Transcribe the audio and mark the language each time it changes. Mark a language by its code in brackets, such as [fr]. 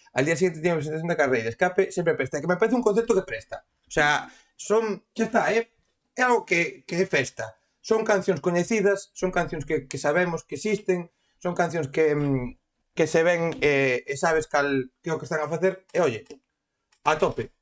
[es] Al día siguiente tiene presentación de Carreira. Escape siempre presta, que me parece un concepto que presta. O sea, ya está, [gl] é algo que é festa. Son cancións coñecidas, son cancións que sabemos que existen, son cancións que se ven e sabes que é o que están a facer, e [es] oye, a tope.